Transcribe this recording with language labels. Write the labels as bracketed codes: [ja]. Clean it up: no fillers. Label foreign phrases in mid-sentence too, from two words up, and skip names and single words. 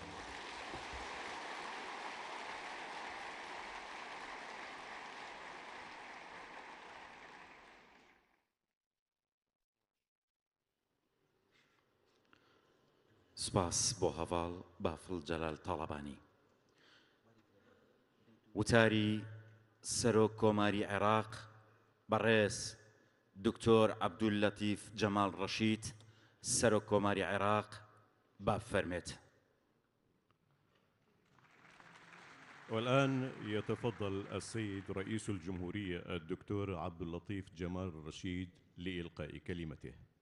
[ckb] سپاس بۆ هەواڵ بافڵ جەلال تاڵەبانی. وتاری سەرۆک کۆماری عێراق بەڕێز دکتۆر عەبدولەتیف جەمال ڕەشید سەرۆک کۆماری عێراق بافەرمێت. [ar] والآن يتفضل السيد رئيس الجمهورية الدكتور عبد اللطيف جمال الرشيد لإلقاء كلمته.